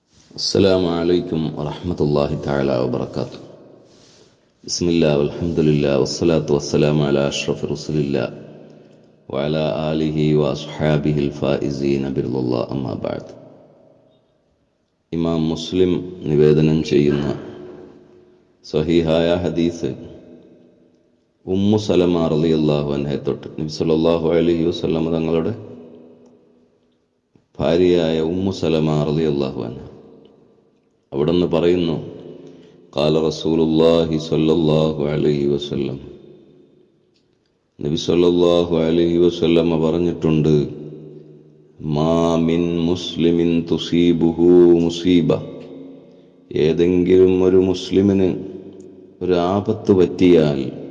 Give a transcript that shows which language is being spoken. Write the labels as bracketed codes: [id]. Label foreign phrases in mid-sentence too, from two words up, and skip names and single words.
[ar] السلام عليكم ورحمة الله تعالى وبركاته. بسم الله والحمد لله والصلاة والسلام على أشرف رسول الله وعلى آله وأصحابه الفائزين برضا الله أما بعد. [ml] ഇമാം മുസ്ലിം നിവേദനം ചെയ്യുന്ന സ്വഹീഹായ ഹദീസ് ഉമ്മു സലമ [ar] رضي الله عنها [ml] തൊട്ട് നബി [ar] صلى الله عليه وسلم [ml] തങ്ങളുടെ ഭാര്യയായ ഉമ്മു സലമ [ar] رضي الله عنها [ml] അവിടുന്ന് പറയുന്നു, [ar] قال رسول الله صلى الله عليه وسلم, [ml] നബി [ar] صلى الله عليه وسلم [ml] പറഞ്ഞിട്ടുണ്ട്, [ar] ما من مسلم تصيبه مصيبة, [ml] ഏതെങ്കിലും ഒരു മുസ്ലിമിന് ഒരു ആപത്ത് പറ്റിയാൽ